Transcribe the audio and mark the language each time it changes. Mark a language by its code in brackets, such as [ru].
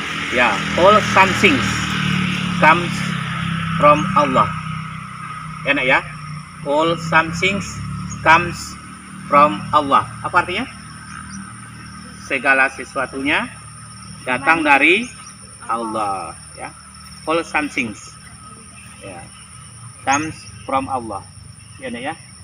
[en] Ya, all some things comes from Allah. [id] Ya nak ya? [en] All some things comes from Allah. [id] Apa artinya? Segala sesuatunya datang dari Allah, ya. [en] All some things, ya, comes from Allah, ya, ya.